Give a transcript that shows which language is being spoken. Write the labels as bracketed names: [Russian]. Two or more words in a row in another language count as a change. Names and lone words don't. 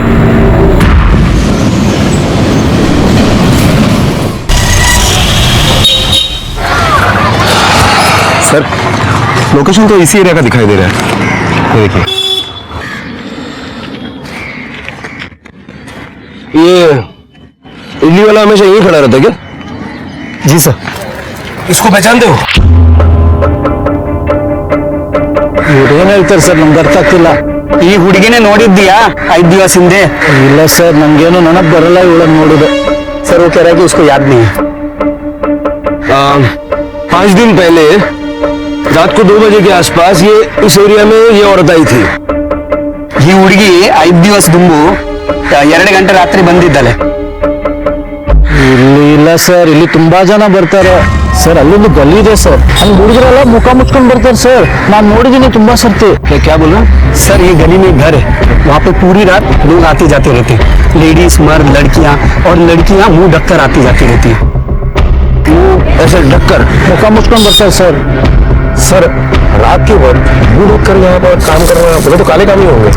[Hindi] सर लोकेशन तो इसी एरिया का दिखाई दे रहा है, ये देखिए। ये इडली वाला हमेशा यही खड़ा रहता है क्या? जी सर। इसको पहचानते हो? [Kannada] ಏನ್ ಹೇಳ್ತಾರೆ ಸರ್, ನಮ್ಗೆ ಅರ್ಥ ಆಗ್ತಿಲ್ಲ. ಈ ಹುಡುಗಿನೇ ನೋಡಿದ್ದೀಯಾ 5 ದಿವಸ ಹಿಂದೆ? ಇಲ್ಲ ಸರ್, ನಮ್ಗೇನು ನೆನಪು ಬರಲ್ಲ ಇವಳನ್ನ ನೋಡಿದೆ. [Hindi] सर वो कह रहा है कि उसको याद नहीं है। 5 दिन पहले रात को 2 बजे के आसपास ये इस एरिया में ये औरत आई थी। [Kannada] ಈ ಹುಡುಗಿ 5 ದಿವಸ ದುಂಬು 2 ಗಂಟೆ ರಾತ್ರಿ ಬಂದಿದ್ದಾಳೆ. ಇಲ್ಲಿ ಇಲ್ಲ ಸರ್, ಇಲ್ಲಿ ತುಂಬಾ ಜನ ಬರ್ತಾರೆ ಸರ್. ಅಲ್ಲೊಂದು ಗಲ್ಲಿ ಇದೆ ಸರ್, ಅಲ್ಲಿ ಹುಡುಗರೆಲ್ಲ ಮುಖ ಮುಚ್ಕೊಂಡು ಬರ್ತಾರೆ ಸರ್. ನಾನು ನೋಡಿದ್ದೀನಿ ತುಂಬಾ ಸರ್ತಿ. [Hindi] क्या बोल रहा? सर ये गली में घर है, वहाँ पे पूरी रात लोग आते जाते रहते हैं, लेडीज मर्द लड़कियाँ, और लड़कियाँ मुंह ढककर आती जाती रहती है। ऐसे ढककर [Kannada] ಮುಖ ಮುಚ್ಕನ್ ಬರ್ಸಾ ಸರ್। [Hindi] सर रात के वक्त मुंह ढककर यहाँ पर काम कर रहे हैं, बोले तो काले काम ही होंगे।